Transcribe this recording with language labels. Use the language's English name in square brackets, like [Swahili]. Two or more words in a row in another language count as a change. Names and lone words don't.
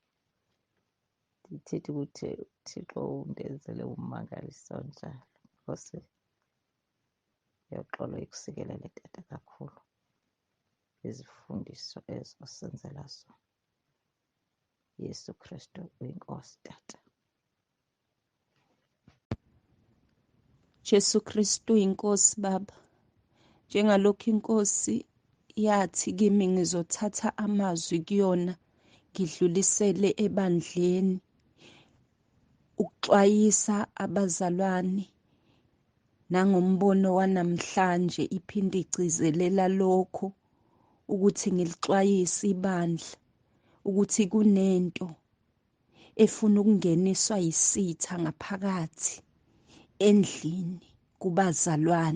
[Xhosa] Ndithetha ukuthi uThixo undenzele ummangaliso njalo. Nkosi uyoxolo ikusikelele tata kakhulu izifundiso ezo senzela zona. Yesu Kristu uyinkosi tata. [Zulu] Jesu Kristu inkosi baba. Njengalokhu inkosi yathi kimi ngizothatha amazwi kuyona ngidlulisele ebandleni ukuxwayisa abazalwane nangombono wanamhlanje iphinde igcizelela lokho ukuthi ngilixwayise ibandla ukuthi kunento efuna ukungeniswa yisitha ngaphakathi endlini kubazalwane.